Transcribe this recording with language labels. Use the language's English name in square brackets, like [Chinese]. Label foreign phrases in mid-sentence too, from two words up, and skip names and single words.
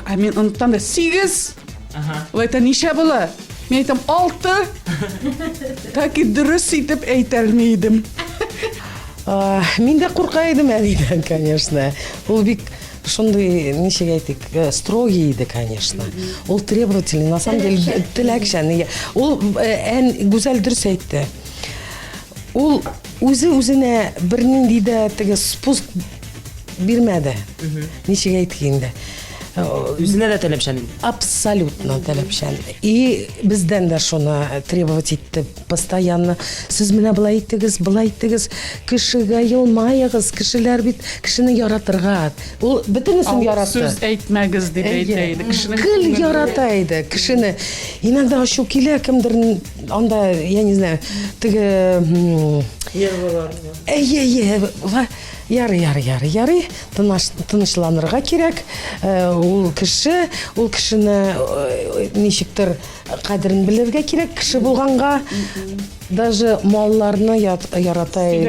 [Tatar] Мин оныттым да 8. Ул әйтә, ничә була? Мин әйтәм 6. [Russian] Так и [Tatar] дөрес итеп әйтә алмыйдым. Мин дә курка идем әнидән, конечно. Ул бик шундый, ничек әйтик, строгий иде, конечно. [Russian] Ул требовательный, на самом деле, [Tatar] теләкчән. Ул Гүзәл дөрес әйтте. Ул үзе үзенә бернинди дә теге спуск бирмәде. Ничек әйткәндә. Үзенә дә таләпчән инде. Абсолютно таләпчән. И бездән дә шуны требовать итте постоянно. Сез менә булай иттегез, кешегә елмаегыз, кешеләр бит кешене яратырга. Ул бөтенесен яратты. Сүз әйтмәгез дип әйтәйди. Кыл ярата иде кешене. Иногда ачу килә кемдер анда, [Russian] я не знаю, [Tatar] теге Ярый. Тынычланырга кирәк. Ул кешене ничектер кадерен белергә кирәк. Кеше булганга даже малларны ярата иде.